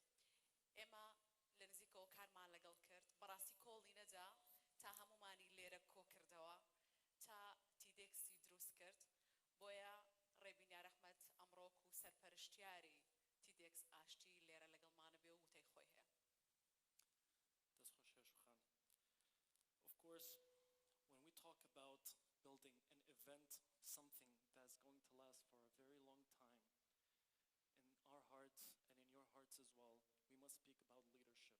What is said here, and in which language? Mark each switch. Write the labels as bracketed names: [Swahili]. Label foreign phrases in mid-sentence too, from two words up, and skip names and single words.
[Central Kurdish] ئێمە لە نزیکەوە کارمان لەگەڵ کرد، بەڕاستی کۆڵی نەدا تا هەمومانی لێرە کۆ کردەوە تا تیدێکسی دروست کرد. بۆیە ڕێبینار ئەحمەد ئەمڕۆک و سەرپەرشتیاری تیدێکس ئاشتی لێرە لەگەڵمانە بێ و وتەی خۆی هەیە. [English] Of course, when we talk about building an event, something that's going to last for a very long time, in our hearts and in your hearts as well, we must speak about leadership.